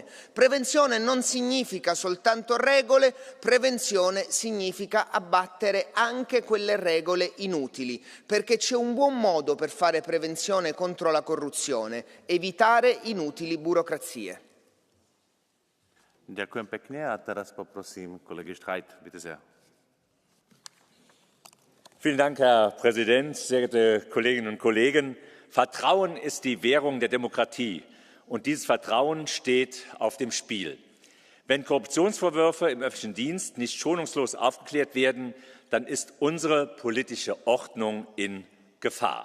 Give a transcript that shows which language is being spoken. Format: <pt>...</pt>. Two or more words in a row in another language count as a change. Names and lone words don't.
<it>Prevenzione non significa soltanto regole, prevenzione significa abbattere anche quelle regole inutili, perché c'è un buon modo per fare prevenzione contro la corruzione: evitare inutili burocrazie.</it> <sk>Ďakujem pekne a teraz poprosím kolegy Streit,</sk> <de>bitte sehr. Vielen Dank, Herr Präsident, sehr geehrte Kolleginnen und Kollegen. Vertrauen ist die Währung der Demokratie und dieses Vertrauen steht auf dem Spiel. Wenn Korruptionsvorwürfe im öffentlichen Dienst nicht schonungslos aufgeklärt werden, dann ist unsere politische Ordnung in Gefahr.</de>